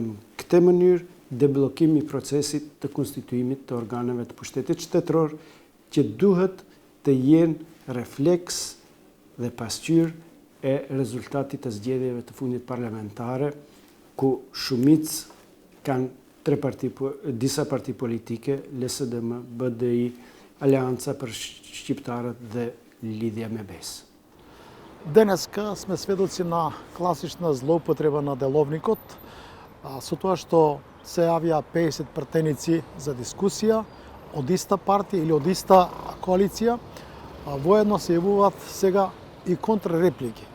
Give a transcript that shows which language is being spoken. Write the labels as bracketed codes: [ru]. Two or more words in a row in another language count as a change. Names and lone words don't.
[sq] këtë mënyrë deblokimi i procesit të konstituimit të organeve të pushtetit shtetëror që duhet të jenë refleks dhe pasqyrë e rezultatit të zgjedhjeve të fundit parlamentare ku shumicë kanë disa parti politike, LSDM, BDI, Alianca për Shqiptarët dhe Lidhja me Besë. [mk] Денеска сме сведоци на класична злоупотреба на деловникот, со тоа што се јавија 50 пратеници за дискусија од иста партија или од иста коалиција, воедно се јавуваат сега и контрареплики.